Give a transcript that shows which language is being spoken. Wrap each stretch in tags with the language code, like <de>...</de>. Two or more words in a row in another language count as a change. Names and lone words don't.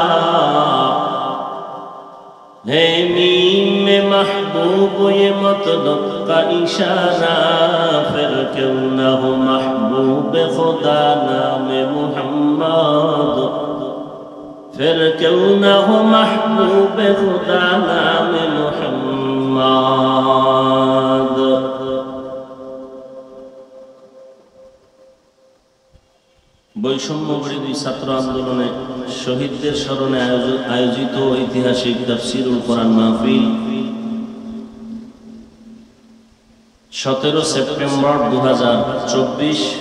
<ur>ہے میم میں محبوب یہ مطلب کا اشارہ پھر کیوں نہ ہو محبوب خدا نام محمد پھر کیوں نہ ہو محبوب خدا نام</ur> <bn>محمد বৈষম্য বিরোধী ছাত্র আন্দোলনে শহীদদের স্মরণে আয়োজিত ঐতিহাসিক তাফসীরুল কোরআন মাহফিল 17 সেপ্টেম্বর 2024</bn>